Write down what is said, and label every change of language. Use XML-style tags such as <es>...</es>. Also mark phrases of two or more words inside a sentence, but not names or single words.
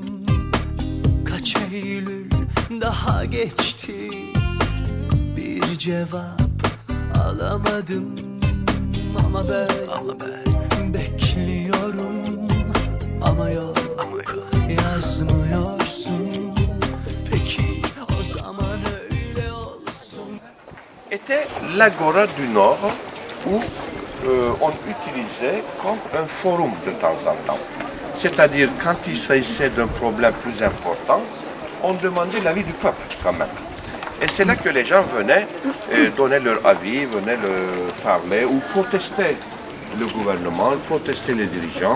<tr>Kaç Eylül daha geçti, bir cevap alamadım. Ama ben bekliyorum, ama yok yazmıyorsun. Peki o zaman öyle olsun.</tr> <fr>Était l'Agora du Nord où on utilisait comme un forum de temps en temps. C'est-à-dire quand il s'agissait d'un problème plus important, on demandait l'avis du peuple quand même. Et c'est là que les gens venaient donner leur avis, venaient leur parler ou protester le gouvernement, protester les dirigeants.</fr>